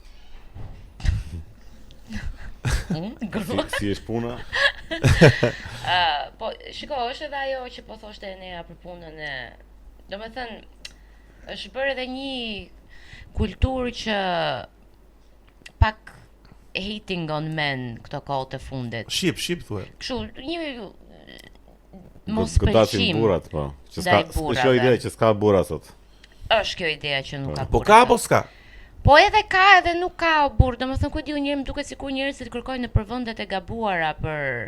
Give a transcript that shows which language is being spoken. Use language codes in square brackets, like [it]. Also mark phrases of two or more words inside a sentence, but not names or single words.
[sq] Grua. Si është puna? Po, shiko, është edhe ajo që po thoshte Enea për punën e... Do me thënë, është bërë edhe një kulturë që pak [en] hating on men [sq] këto kohët e fundit. Shqip thue. Kështu, një mos Godasin pëlqim. burrat, po. Që ndaj s'ka burrave. kjo ide që s'ka burra sot. Është kjo ideja që nuk ka Po burra ka sot. apo s'ka? Po edhe ka edhe nuk ka o burr. Domethënë ku diu njëri më duket sikur njerëzit kërkojnë nëpër vendet e gabuara për